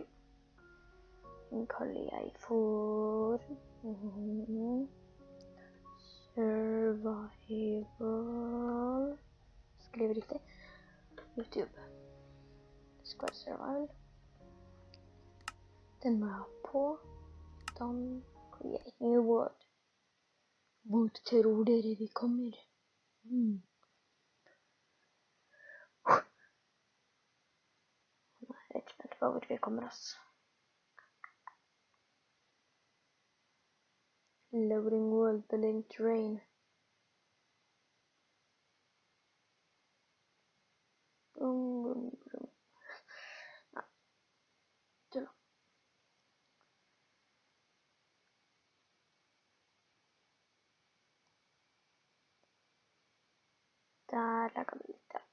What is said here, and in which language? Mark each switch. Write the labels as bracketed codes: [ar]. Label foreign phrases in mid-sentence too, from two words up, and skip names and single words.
[no] Den kaller jeg for Survival. Skriv riktig. YouTube. Det skal være Survival. Den må jeg ha på. [en] Done. Create new world. [no] Hvor tror dere vi kommer? Jeg er rett spent på hvor vi kommer oss. [en] Loading world, building terrain. [no] Nei, tulla. Der lager vi litt, ja.